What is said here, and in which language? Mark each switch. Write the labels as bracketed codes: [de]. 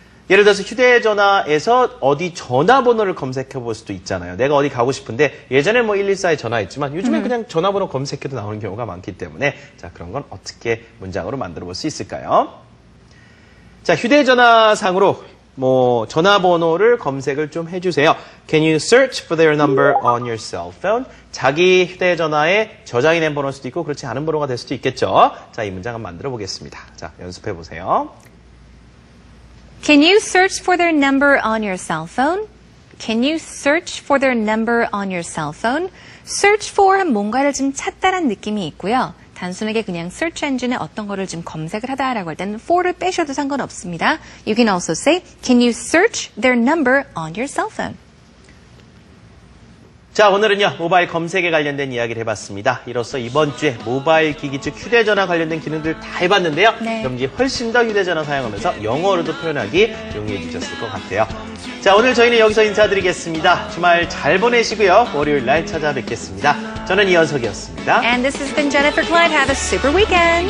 [ko] 예를 들어서 휴대전화에서 어디 전화번호를 검색해 볼 수도 있잖아요. 내가 어디 가고 싶은데 예전에 뭐 114에 전화했지만 요즘에 그냥 전화번호 검색해도 나오는 경우가 많기 때문에 자, 그런 건 어떻게 문장으로 만들어 볼 수 있을까요? 자, 휴대전화상으로 뭐 전화번호를 검색을 좀 해주세요. [en] Can you search for their number on your cell phone? [ko] 자기 휴대전화에 저장이 된 번호일 수도 있고 그렇지 않은 번호가 될 수도 있겠죠. 자, 이 문장 한번 만들어 보겠습니다. 자, 연습해 보세요. [en] Can you search for their number on your cell phone? Can you search for their number on your cell phone? [ko] Search for 한 뭔가를 좀 찾다란 느낌이 있고요. 단순하게 그냥 search engine에 어떤 거를 좀 검색을 하다라고 할 때는 for를 빼셔도 상관없습니다. [en] You can also say, can you search their number on your cell phone? [ko] 자, 오늘은요, 모바일 검색에 관련된 이야기를 해봤습니다. 이로써 이번 주에 모바일 기기, 즉 휴대전화 관련된 기능들 다 해봤는데요. 네. 여러분들이 훨씬 더 휴대전화 사용하면서 영어로도 표현하기 용이해지셨을 것 같아요. 자, 오늘 저희는 여기서 인사드리겠습니다. 주말 잘 보내시고요. 월요일 날 찾아뵙겠습니다. 저는 이현석이었습니다. [en] And this has been Jennifer Klein. Have a super weekend.